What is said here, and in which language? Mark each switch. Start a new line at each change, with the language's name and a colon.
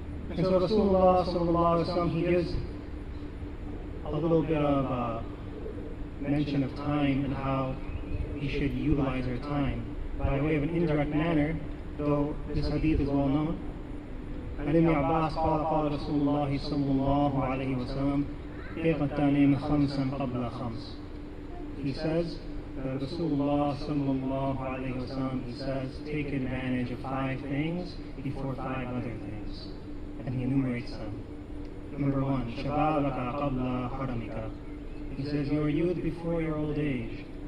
English: And so Rasulullah sallallahu alaihi wasallam, he gives a little bit of mention of time and how we should utilize our time by way of an indirect manner, though this hadith is well known.
Arabic: عن ابن عباس قال قال رسول الله صلى الله عليه وسلم اغتنم خمسا قبل خمس.
English: He says, Rasulullah sallallahu alayhi wa sallam, he says, take advantage of 5 things before 5 other things. And he enumerates them. Number 1,
Arabic: shababaka qabla haramika.
English: He says, your youth before your old age.